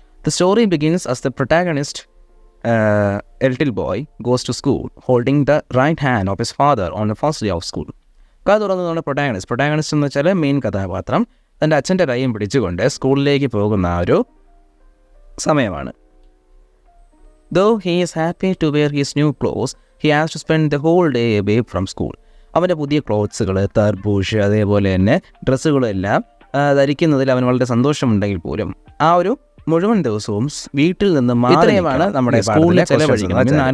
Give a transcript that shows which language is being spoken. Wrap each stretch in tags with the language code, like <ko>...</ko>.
<en>The story begins as the protagonist, a little boy, goes to school holding the right hand of his father on the first day of school.</en> <ml>കഥ തുറന്നതാണ് protagonist എന്ന് വെച്ചാൽ main കഥാപാത്രം തൻ്റെ അച്ഛൻ്റെ കൈയും പിടിച്ചുകൊണ്ട് സ്കൂളിലേക്ക് പോകുന്ന ആ ഒരു സമയമാണ്.</ml> <en>Though he is happy to wear his new clothes, he has to spend the whole day away from school.</en> <ml>അവൻ്റെ പുതിയ ക്ലോത്ത്സുകൾ, തർബൂഷ്, അതേപോലെ തന്നെ ഡ്രസ്സുകളെല്ലാം ധരിക്കുന്നതിൽ അവന് വളരെ സന്തോഷമുണ്ടെങ്കിൽ പോലും ആ ഒരു മുഴുവൻ ദിവസവും വീട്ടിൽ നിന്ന് മാത്രമാണ് നമ്മുടെ സ്കൂളിൽ ചെലവഴിക്കുന്നത്.</ml>